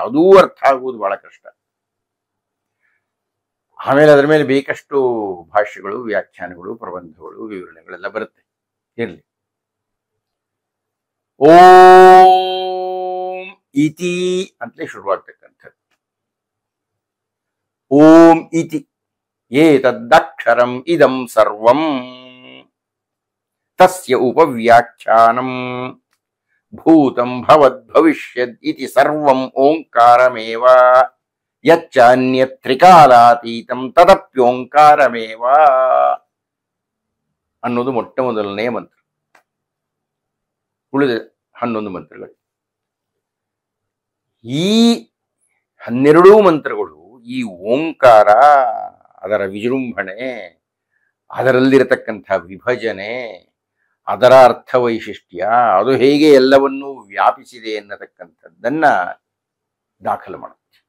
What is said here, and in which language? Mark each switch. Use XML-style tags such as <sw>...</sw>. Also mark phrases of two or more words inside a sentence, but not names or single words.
<kn>ಅದೂ ಅರ್ಥ ಆಗುವುದು ಬಹಳ ಕಷ್ಟ. ಆಮೇಲೆ ಅದರ ಮೇಲೆ ಬೇಕಷ್ಟು ಭಾಷ್ಯಗಳು, ವ್ಯಾಖ್ಯಾನಗಳು, ಪ್ರಬಂಧಗಳು, ವಿವರಣೆಗಳೆಲ್ಲ ಬರುತ್ತೆ. ಇರಲಿ.</kn> <sa>ಓಂ ಇತಿ</sa> <kn>ಅಂತಲೇ ಶುರುವಾಗ್ತಕ್ಕಂಥದ್ದು.</kn> <sa>ಓಂ ಇತಿ ಏತದಕ್ಷರಂ ಇದಂ ಸರ್ವಂ ತಸ್ಯ ಉಪವ್ಯಾಖ್ಯಾನಂ ಭೂತಂ ಭವದ್ ಭವಿಷ್ಯದ್ ಇತಿ ಸರ್ವಂ ಓಂಕಾರಮೇವ ಯಚ್ಚ ಅನ್ಯತ್ ತ್ರಿಕಾಲಾತೀತಂ ತದಪ್ಯೋಂಕಾರಮೇವ</sa> <kn>ಅನ್ನೋದು ಮೊಟ್ಟ ಮೊದಲನೆಯ ಮಂತ್ರ. ಉಳಿದ 11 ಮಂತ್ರಗಳು. ಈ 12 ಮಂತ್ರಗಳು ಈ ಓಂಕಾರ, ಅದರ ವಿಜೃಂಭಣೆ, ಅದರಲ್ಲಿರತಕ್ಕಂಥ ವಿಭಜನೆ, ಅದರ ಅರ್ಥ ವೈಶಿಷ್ಟ್ಯ, ಅದು ಹೇಗೆ ಎಲ್ಲವನ್ನೂ ವ್ಯಾಪಿಸಿದೆ ಎನ್ನತಕ್ಕಂಥದ್ದನ್ನ ದಾಖಲು ಮಾಡುತ್ತೆ.</kn>